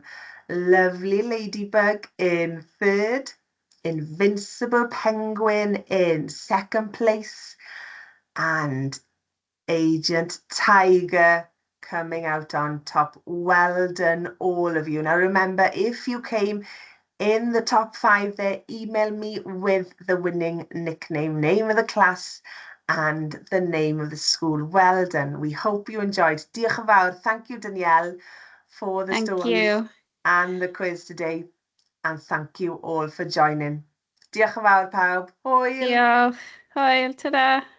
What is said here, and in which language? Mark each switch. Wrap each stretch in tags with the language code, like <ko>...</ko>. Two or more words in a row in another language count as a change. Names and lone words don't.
<en>Lovely Ladybug in third, Invincible Penguin in second place, and Agent Tiger coming out on top. Well done, all of you. Now remember, if you came in the top 5 there, email me with the winning nickname, name of the class, and the name of the school. Well done. We hope you enjoyed.</en> <cy>Diolch yn fawr.</cy> <en>Thank you, Danielle, for the Thank stories you. and the quiz today. And thank you all for joining.</en> <cy>Diolch yn fawr pawb. Hwyl. Diolch. Hwyl, ta-da.</cy>